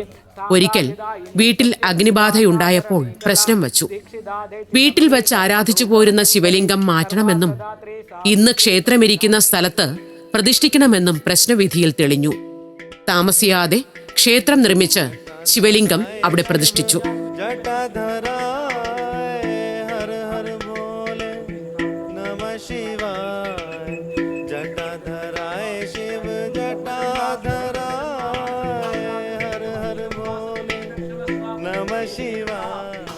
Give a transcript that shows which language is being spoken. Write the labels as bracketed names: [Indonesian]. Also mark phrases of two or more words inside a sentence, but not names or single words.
[Malayalam] ഒരിക്കൽ വീട്ടിൽ അഗ്നിബാധയുണ്ടായപ്പോൾ പ്രശ്നം വച്ചു. വീട്ടിൽ വെച്ച് ആരാധിച്ചു പോരുന്ന ശിവലിംഗം മാറ്റണമെന്നും ഇന്ന് ക്ഷേത്രമിരിക്കുന്ന സ്ഥലത്ത് പ്രതിഷ്ഠിക്കണമെന്നും പ്രശ്നവിധിയിൽ തെളിഞ്ഞു. താമസിയാതെ ക്ഷേത്രം നിർമ്മിച്ച് ശിവലിംഗം അവിടെ പ്രതിഷ്ഠിച്ചു. [Sanskrit] जटाधराय हर हर बोले नमः शिवाय जटाधराय शिव जटाधराय हर हर बोले नमः शिवाय